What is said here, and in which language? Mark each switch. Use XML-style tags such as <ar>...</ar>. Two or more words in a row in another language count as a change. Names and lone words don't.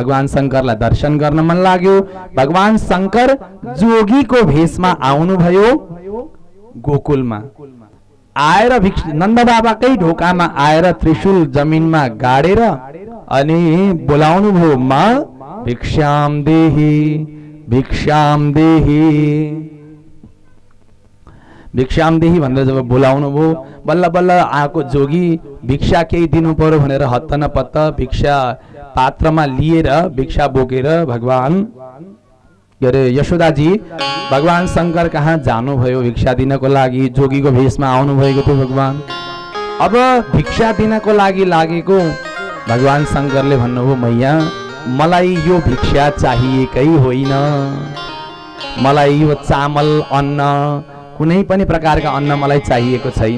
<ne>भगवान शङ्करलाई दर्शन गर्न मन लाग्यो। भगवान शङ्कर जोगीको भेषमा आउनुभयो गोकुलमा। आएर नन्द बाबाकै ढोकामा आएर त्रिशूल जमिनमा गाडेर अनि बोलाउनु भयो,</ne> <sa>मा भिक्षाम देही, भिक्षाम देही, भिक्षाम देही</sa> <ne>भनेर जब बोलाउनु भयो, बल्ल बल्ल आएको जोगी भिक्षा केही दिनु पर्यो भनेर हत्त न पत्त भिक्षा पात्रमा लिएर भिक्षा बोकेर भगवान के अरे यशोदाजी भगवान शङ्कर कहाँ जानुभयो भिक्षा दिनको लागि। जोगीको भेषमा आउनुभएको थियो भगवान। अब भिक्षा दिनको लागि लागेको भगवान शङ्करले भन्नुभयो, मैया मलाई यो भिक्षा चाहिएकै होइन, मलाई यो चामल अन्न कुनै पनि प्रकारका अन्न मलाई चाहिएको छैन।</ne>